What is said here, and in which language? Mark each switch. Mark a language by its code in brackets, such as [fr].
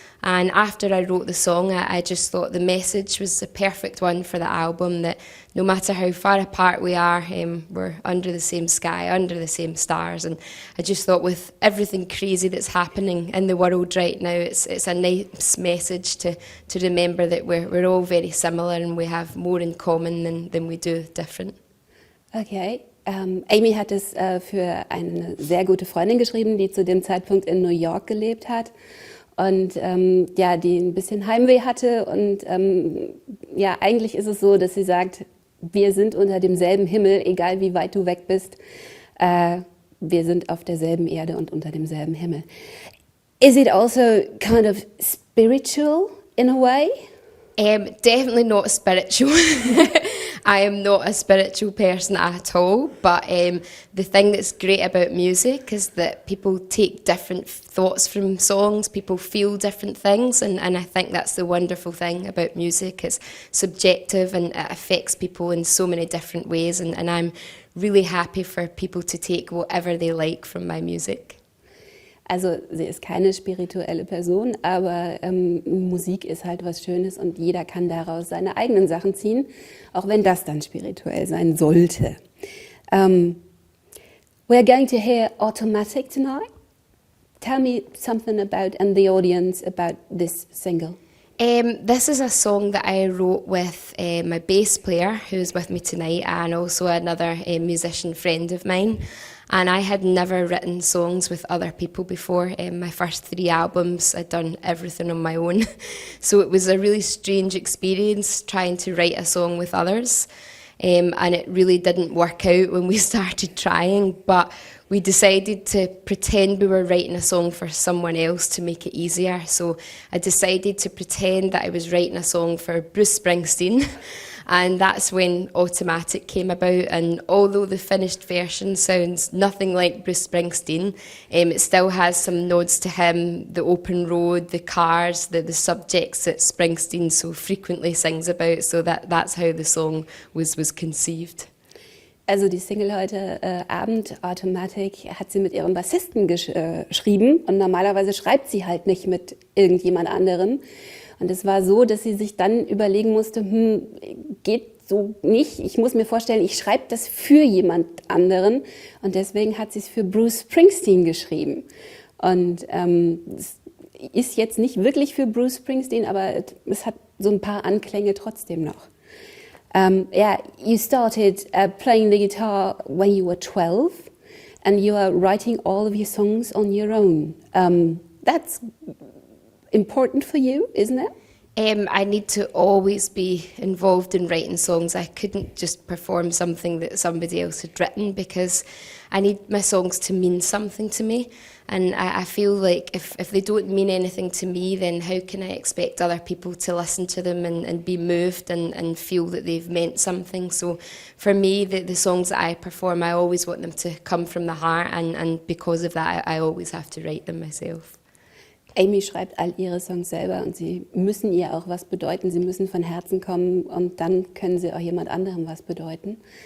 [en] And after I wrote the song, I just thought the message was the perfect one for the album, that no matter how far apart we are, we're under the same sky, under the same stars. And I just thought with everything crazy that's happening in the world right now, it's a nice message to remember that we're all very similar and we have more in common than we do different. Okay. [de] Amy hat es für eine sehr gute Freundin geschrieben, die zu dem Zeitpunkt in New York gelebt hat. Und die ein bisschen Heimweh hatte. Und eigentlich ist es so, dass sie sagt, wir sind unter demselben Himmel, egal wie weit du weg bist. Wir sind auf derselben Erde und unter demselben Himmel. [en] Is it also kind of spiritual in a way? Definitely not spiritual. I am not a spiritual person at all, but the thing that's great about music is that people take different thoughts from songs, people feel different things, and I think that's the wonderful thing about music. It's subjective and it affects people in so many different ways, and I'm really happy for people to take whatever they like from my music. [de] Also sie ist keine spirituelle Person, aber Musik ist halt was Schönes und jeder kann daraus seine eigenen Sachen ziehen, auch wenn das dann spirituell sein sollte. [en] We're going to hear Automatic tonight. Tell me something about, and the audience, about this single. This is a song that I wrote with my bass player, who's with me tonight, and also another musician friend of mine. And I had never written songs with other people before. My first 3 albums, I'd done everything on my own. So it was a really strange experience trying to write a song with others. And it really didn't work out when we started trying, but we decided to pretend we were writing a song for someone else to make it easier. So I decided to pretend that I was writing a song for Bruce Springsteen. and that's when Automatic came about. And although the finished version sounds nothing like Bruce Springsteen, it still has some nods to him, the open road, the cars, the subjects that Springsteen so frequently sings about. So that's how the song was conceived. [de] Also die Single heute Abend, Automatic, hat sie mit ihrem Bassisten geschrieben und normalerweise schreibt sie halt nicht mit irgendjemand anderem. Und es war so, dass sie sich dann überlegen musste, geht so nicht. Ich muss mir vorstellen, ich schreibe das für jemand anderen und deswegen hat sie es für Bruce Springsteen geschrieben. Und es ist jetzt nicht wirklich für Bruce Springsteen, aber es hat so ein paar Anklänge trotzdem noch. [en] Yeah, you started playing the guitar when you were 12 and you are writing all of your songs on your own. That's important for you, isn't it? I need to always be involved in writing songs. I couldn't just perform something that somebody else had written because I need my songs to mean something to me. And I feel like if they don't mean anything to me, then how can I expect other people to listen to them and be moved and feel that they've meant something? So for me, the songs that I perform, I always want them to come from the heart. And because of that, I always have to write them myself. [de] Amy schreibt all ihre Songs selber und sie müssen ihr auch was bedeuten, sie müssen von Herzen kommen und dann können sie auch jemand anderem was bedeuten.